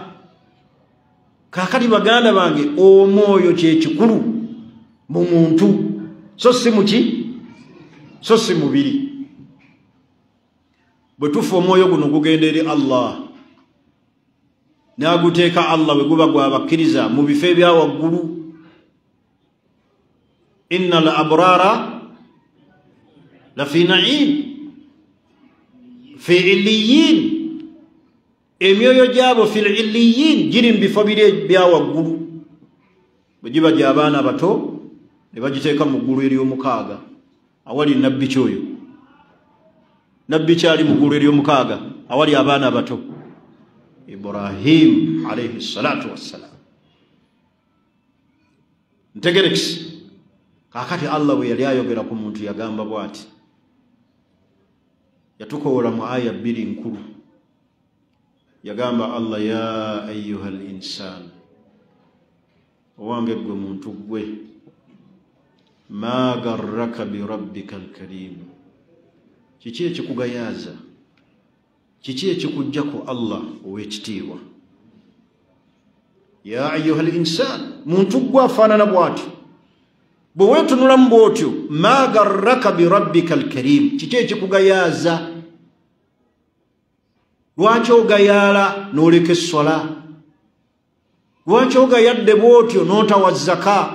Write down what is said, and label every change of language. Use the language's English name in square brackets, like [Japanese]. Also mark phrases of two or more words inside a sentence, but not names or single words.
[Ganda] Kaakati baganda bange, omwoyo kyekikulu mu muntu, so si muki, so si mubiri. Bwe tufa omwoyo guno gugenda eri Allah, n'aguteeka Allah bwe guba gwabakkiriza mu bifo ebya waggulu. [Arabic] إن الأبرار لفي نعيم في عليين, [Ganda] emyoyo gyabo [Arabic] في عليين [Ganda] giri mu bifo biri bya waggulu. Bwe giba gy'abaana bato ne bagiteeka mu ggulu ery'omukaaga awali nabbi kyoyo. Nabbi kyali mu ggulu ery'omukaaga awali abaana bato, Ibrahim [Arabic] عليه الصلاة والسلام. [Ganda] Ntegerekisi, kaakati Allah bwe yali ayogera ku muntu yagamba bw'ati, yatukoola mu aya 2 nkulu. [Arabic] Yagamba Allah, يا أيها الإنسان, [Ganda] owange gwe muntu gwe, [Arabic] ما غرك بربك الكريم, [Ganda] kiki ekikugayaaza, kiki ekikujja ku Allah ow'ekitiibwa. [Arabic] يا أيها الإنسان, [Ganda] muntu gwe afaanana bw'ati, bwe weetunulamu bw'otyo, [Arabic] ما غرك بربك الكريم, [Ganda] kiki ekikugayaaza. Lwaki ogayaala n'oleka essola? Lwaki ogayadde bw'otyo n'otawa zaka?